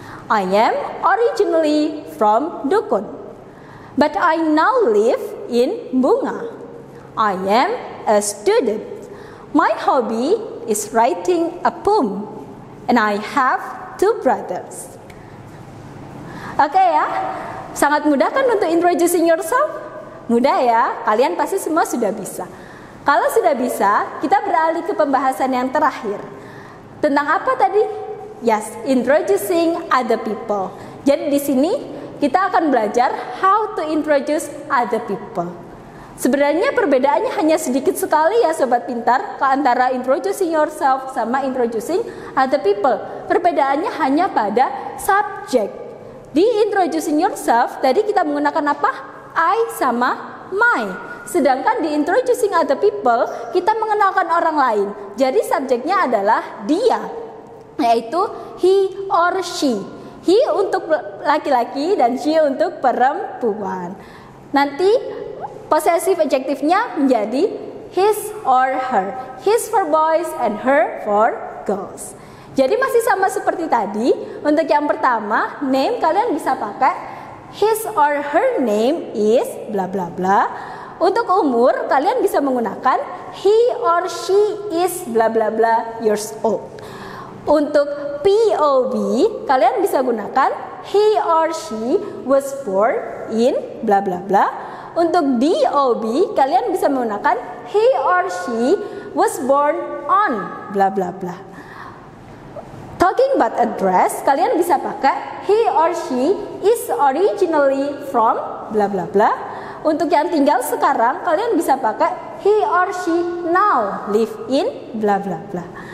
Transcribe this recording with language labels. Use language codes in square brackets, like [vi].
[en] I am originally from Dukun, but I now live in Bunga. I am a student. My hobby is writing a poem, and I have 2 brothers. [id] Oke ya, sangat mudah kan untuk [en] introducing yourself? [id] Mudah ya, kalian pasti semua sudah bisa. Kalau sudah bisa, kita beralih ke pembahasan yang terakhir. Tentang apa tadi? [en] Yes, introducing other people. [id] Jadi di sini kita akan belajar [en] how to introduce other people. [id] Sebenarnya perbedaannya hanya sedikit sekali ya sobat pintar antara [en] introducing yourself [id] sama [en] introducing other people. [id] Perbedaannya hanya pada subjek. Di introducing yourself tadi kita menggunakan apa? I sama my. Sedangkan di introducing other people kita mengenalkan orang lain. Jadi subjeknya adalah dia, yaitu [en] he or she. [id] He untuk laki-laki dan she untuk perempuan. Nanti possessive adjektifnya menjadi [en] his or her. His for boys and her for girls. [id] Jadi masih sama seperti tadi. Untuk yang pertama, name kalian bisa pakai [en] his or her name is bla bla [id] bla. Untuk umur kalian bisa menggunakan [en] he or she is bla bla bla years old. [id] Untuk POV kalian bisa gunakan [en] he or she was born in bla bla bla. [id] Untuk DOB kalian bisa menggunakan [en] he or she was born on bla bla bla. Talking about address, [id] kalian bisa pakai [en] he or she is originally from bla bla bla. [id] Untuk yang tinggal sekarang, kalian bisa pakai [en] he or she now live in bla bla bla.